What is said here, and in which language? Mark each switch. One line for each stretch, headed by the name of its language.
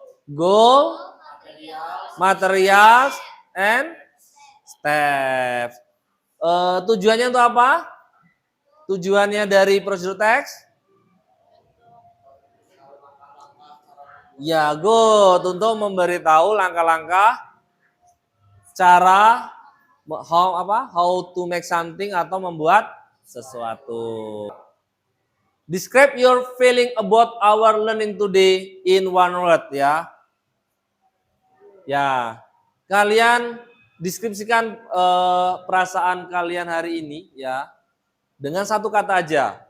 English: Goal, materials, and steps.
Indonesian: Tujuannya untuk apa? Tujuannya dari prosedur teks? Ya, good. Untuk memberitahu langkah-langkah cara
English: how to make something
Indonesian: atau membuat sesuatu.
English: Describe your feeling about our learning today in one word ya.
Indonesian: Ya, kalian deskripsikan perasaan kalian hari ini ya dengan satu kata aja.